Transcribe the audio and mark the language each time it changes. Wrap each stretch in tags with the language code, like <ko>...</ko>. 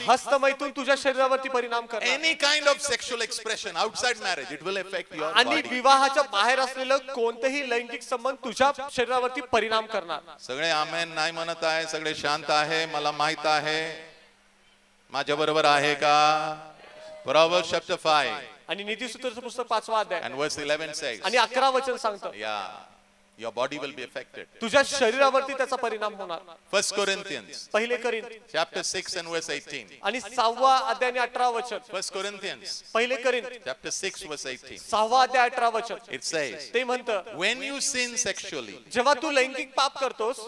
<mr>हस्तमैथून तुझ्या शरीरावरती परिणाम करणार.</mr> <en>Any kind of sexual expression outside marriage, it will affect your</en> <mr>आणि</mr> <en>body.</en> <mr>विवाहाच्या बाहेर असलेलं कोणतेही लैंगिक संबंध तुझ्या शरीरावरती परिणाम करणार. सगळे आमेन नाही म्हणत आहे, सगळे शांत आहे. मला माहित आहे. माझ्या बरोबर आहे का?</mr> <en>Proverbs chapter 5</en> <mr>आणि नीतिसूत्राचं पुस्तक 5वा अध्याय</mr> <en>and verse 11 says,</en> <mr>आणि 11 वचन सांगतं,</mr> <en>yeah, your body will be affected.</en> <mr>तुझ्या शरीरावरती त्याचा परिणाम होणार.</mr> <en>1 Corinthians</en> <mr>पहिले करिंथ</mr> <en>chapter 6 and verse 18.</en> <mr>आणि 6वा अध्याय आणि 18 वचन.</mr> <en>1 Corinthians</en> <mr>पहिले करिंथ</mr> <en>chapter 6 verse 18.</en> <mr>6वा अध्याय 18 वचन.</mr> <en>It says,</en> <mr>ते म्हणतं,</mr> <en>when you sin sexually,</en> <mr>जेव्हा तू लैंगिक पाप करतोस,</mr>